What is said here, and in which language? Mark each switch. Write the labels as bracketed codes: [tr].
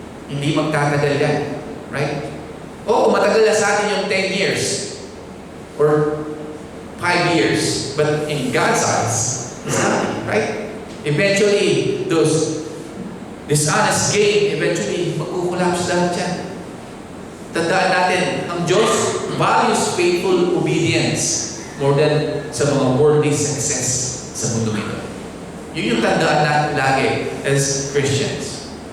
[tl] Hindi magtatagal yan. [en] Right? [tl] Oo, matagal na sa atin yung 10 years. [en] Or 5 years. But in God's eyes, it's nothing, right? Eventually, those dishonest gain, eventually, [tl] magkukulapse lahat yan. Tandaan natin, ang Diyos [en] values faithful obedience more than [tl] sa mga [en] worldly success [tl] sa mundo ito. Yun yung tandaan natin lagi [en] as Christians.